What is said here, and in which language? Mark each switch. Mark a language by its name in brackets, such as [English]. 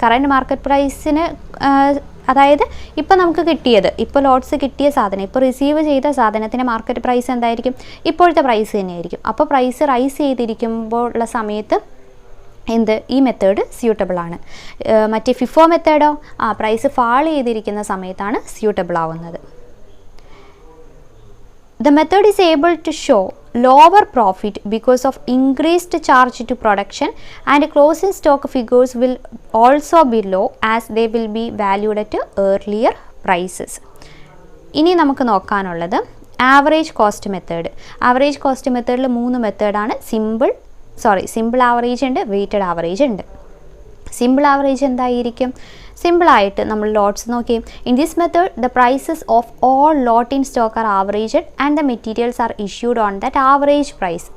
[Malayalam] Current market പ്രൈസിന് അതായത് ഇപ്പോൾ നമുക്ക് കിട്ടിയത്, ഇപ്പോൾ ലോട്ട്സ് കിട്ടിയ സാധനം, ഇപ്പോൾ റിസീവ് ചെയ്ത സാധനത്തിൻ്റെ മാർക്കറ്റ് പ്രൈസ് എന്തായിരിക്കും? ഇപ്പോഴത്തെ പ്രൈസ് തന്നെയായിരിക്കും. അപ്പോൾ പ്രൈസ് റൈസ് ചെയ്തിരിക്കുമ്പോൾ ഉള്ള സമയത്ത് ഈ മെത്തേഡ് സ്യൂട്ടബിൾ ആണ്. മറ്റേ FIFO മെത്തേഡോ പ്രൈസ് ഫാൾ ചെയ്തിരിക്കുന്ന സമയത്താണ് സ്യൂട്ടബിൾ ആവുന്നത്. [English] The method is able to show lower profit because of increased charge to production, and closing stock figures will also be low as they will be valued at earlier prices. [Malayalam] ഇനി നമുക്ക് നോക്കാനുള്ളത് average cost method. Average cost മെത്തേഡിൽ 3 മെത്തേഡാണ്. Simple average ഉണ്ട്, weighted average ഉണ്ട്. Simple average എന്തായിരിക്കും? സിമ്പിളായിട്ട് നമ്മൾ lots നോക്കി. [English] In this method the prices of all lot in stock are averaged and the materials are issued on that average price.